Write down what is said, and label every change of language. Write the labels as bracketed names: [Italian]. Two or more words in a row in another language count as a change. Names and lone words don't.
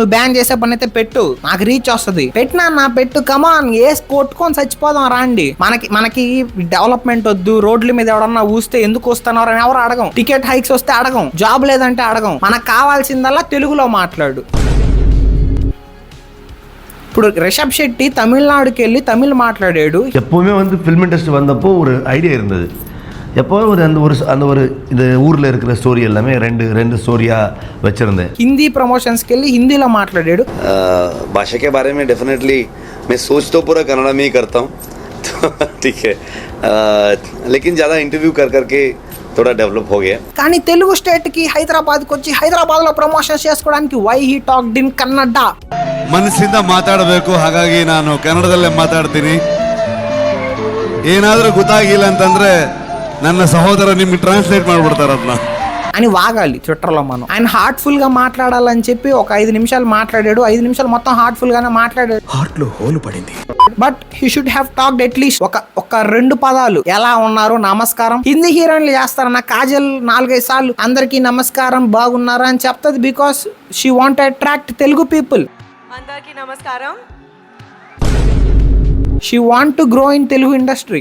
[Telugu] నువ్వు బ్యాన్ చేసే పని అయితే పెట్టు, నాకు రీచ్ వస్తుంది. పెట్టినా నా పెట్టు, కమాన్ వేసి కొట్టుకొని చచ్చిపోదాం రాండి. మనకి డెవలప్మెంట్ వద్దు, రోడ్ల మీద ఎవడన్నా ఊస్తే ఎందుకు వస్తున్నారు అని ఎవరు అడగం, టికెట్ హైక్స్ వస్తే అడగం, జాబ్ లేదంటే అడగం. మనకు కావాల్సిందల్లా తెలుగులో మాట్లాడు. ఇప్పుడు ரிஷப் ஷெட்டி தமிழ்நாடுக்கு వెళ్ళి தமிழ் மாట్లాడాడు. [Tamil] எப்போவுமே வந்து [English] film industry [Tamil] வந்தப்போ ஒரு ஐடியா இருந்தது. எப்போவும் அந்த ஒரு இந்த ஊரில் இருக்கிற ஸ்டோரி எல்லாமே ரெண்டு ஸ்டோரியாக வச்சுருந்தேன். [Telugu] హిందీ ప్రమోషన్స్కి వెళ్ళి హిందీలో మాట్లాడాడు. [Hindi] भाषा के बारे में डेफिनेटली मैं सोच तो पूरा कन्नड़ा में ही करता हूँ ठीक है, लेकिन ज़्यादा इंटरव्यू कर करके थोड़ा डेवलप हो गया. [Telugu] కానీ తెలుగు స్టేట్ కి హైదరాబాద్కి వచ్చి హైదరాబాద్ లో ప్రమోషన్ చేసుకోవడానికి [English] why he talked in [Telugu] కన్నడ. [Kannada] ಮನಸ್ಸಿಂದ ಮಾತಾಡಬೇಕು, ಹಾಗಾಗಿ ನಾನು ಕನ್ನಡದಲ್ಲೇ ಮಾತಾಡ್ತೀನಿ. ಏನಾದರೂ ಗೊತ್ತಾಗಿಲ್ಲ ಅಂತಂದ್ರೆ ನನ್ನ ಸಹೋದರ ನಿಮ್ಗೆ ಟ್ರಾನ್ಸ್ಲೇಟ್ ಮಾಡ್ಬಿಡ್ತಾರೆ ಅದನ್ನ [Telugu] అని వాగాలి ట్విట్టర్లో మనం. ఆయన హార్ట్ఫుల్ గా మాట్లాడాలని చెప్పి ఒక 5 నిమిషాలు మాట్లాడాడు. 5 నిమిషాలు మొత్తం హార్ట్ఫుల్ గానే మాట్లాడాడు. హార్ట్ లో హోల్ పడింది. [English] But he should have talked atleast [Telugu] ఒక 2 పదాలు. ఎలా ఉన్నారు, నమస్కారం. హిందీ హీరోయిన్లు చేస్తారన్న కాజల్ 4-5 సార్లు అందరికీ నమస్కారం, బాగున్నారా అని చెప్తుంది. [English] Because she want attract Telugu people. [Telugu] అందరికీ నమస్కారం. [English] She want to grow in Telugu industry.